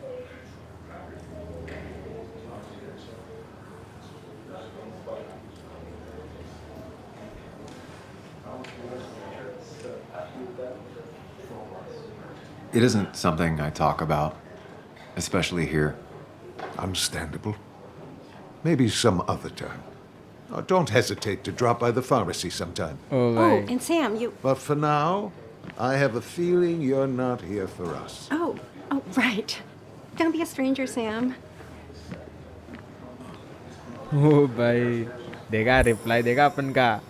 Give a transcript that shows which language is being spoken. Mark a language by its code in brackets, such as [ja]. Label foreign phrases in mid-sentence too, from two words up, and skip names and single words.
[en] It isn't something I talk about, especially here. Understandable. Maybe some other time. Don't hesitate to drop by the pharmacy sometime. ओ Oh, [hi] भाई. [en] and Sam, you... But for now, I have a feeling you're not here for us. Oh, right. Don't be a stranger, Sam. [hi] ओ भाई देगा रिप्लाई देगा अपन का.